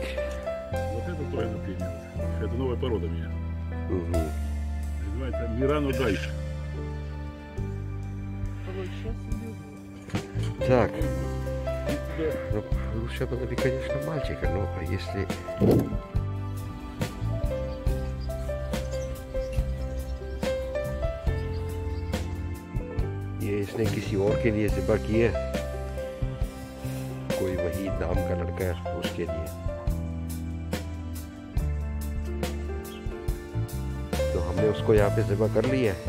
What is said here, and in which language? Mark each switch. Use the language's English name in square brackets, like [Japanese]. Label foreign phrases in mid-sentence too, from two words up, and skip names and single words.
[Russian] Вот это тоже, например. Это новая порода у меня. Угу. Называется Мирано Дайш. Так. Ну, лучше было бы, конечно, мальчика, но если... [Hindi] ये इसने किसी और के लिए ज़िबा की है, कोई वहीद नाम का लड़का है उसके लिए। तो हमने उसको यहाँ पे ज़िबा कर लिया है।